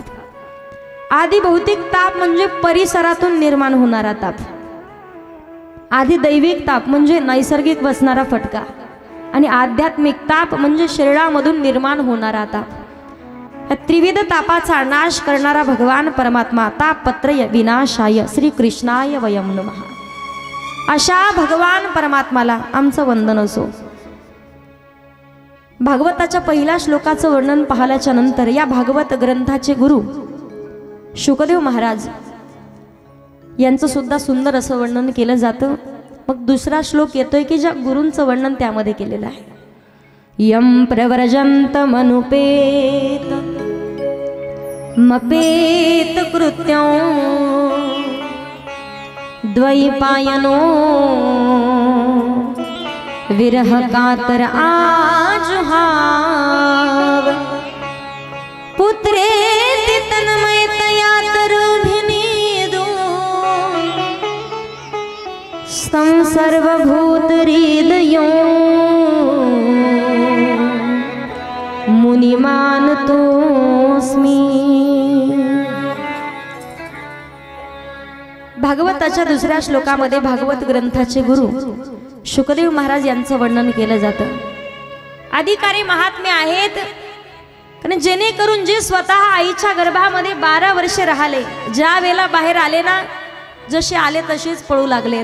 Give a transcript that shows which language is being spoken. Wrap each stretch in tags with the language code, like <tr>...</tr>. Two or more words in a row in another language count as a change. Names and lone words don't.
<mr>आदि भौतिक ताप म्हणजे परिसरातून निर्माण होणारा ताप, आदि दैविक ताप म्हणजे नैसर्गिक बसणारा फटका आणि आध्यात्मिक ताप म्हणजे शरीरामधून निर्माण होणारा ताप। त्रिविध तापाचा नाश करणारा भगवान परमात्मा</mr> <sa>तापत्रय विनाशाय श्री कृष्णाय वयं नमः।</sa> <mr>अशा भगवान परमात्माला आमचं वंदन असो। भागवताच्या पहिल्या श्लोकाचं वर्णन पाहिल्याच्या नंतर या भागवत ग्रंथाचे गुरु शुकदेव महाराज यांचं सुद्धा सुंदर असं वर्णन केलं जातं। मग दुसरा श्लोक येतोय की ज्या गुरूंचं वर्णन त्यामध्ये केलेलं आहे।</mr> <sa>यम प्रव्रजंत मनुपेत मपेत कृत्यं द्वैपायनो विरह कातर आजुहाव पुत्रेति तन्मयतया तरुभिनीदो तं सर्वभूतहृदयो मुनिमानतोऽस्मि।</sa> <mr>भागवताच्या दुसऱ्या श्लोकामध्ये भागवत ग्रंथाचे गुरु शुकदेव महाराज यांचं वर्णन केलं जातं। अधिकारी महात्मे आहेत कारण जेणेकरून जे स्वतः आईच्या गर्भामध्ये 12 वर्षे राहिले, ज्या वेळेला बाहेर आले ना जसे आले तसेच पळू लागलेत।</mr>